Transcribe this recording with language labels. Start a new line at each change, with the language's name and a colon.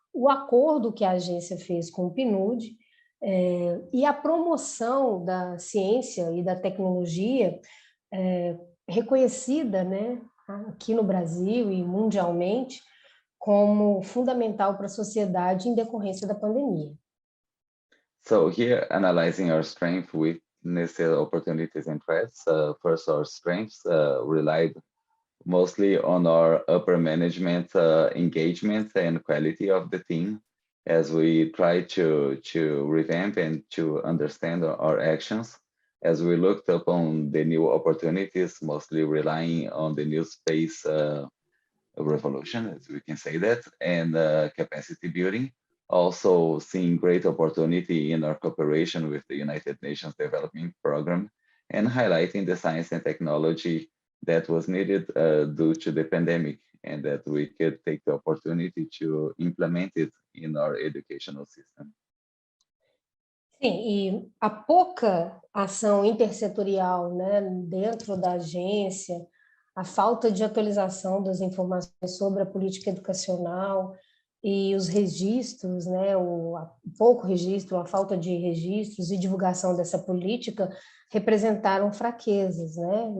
Portuguese: o acordo que a agência fez com o PNUD e a promoção da ciência e da tecnologia reconhecida, né, aqui no Brasil e mundialmente como fundamental para a sociedade em decorrência da pandemia.
English: So here, analyzing our strength, weaknesses, opportunities, and threats. First, our strengths relied mostly on our upper management engagement and quality of the team, as we try to revamp and to understand our actions. As we looked upon the new opportunities, mostly relying on the new space revolution, as we can say that, and capacity building. Also seeing great opportunity in our cooperation with the United Nations Development Program, and highlighting the science and technology that was needed due to the pandemic, and that we could take the opportunity to implement it in our educational system.
Portuguese: Sim, e a pouca ação intersetorial, né, dentro da agência, a falta de atualização das informações sobre a política educacional e os registros, né, o pouco registro, a falta de registros e divulgação dessa política representaram fraquezas, né?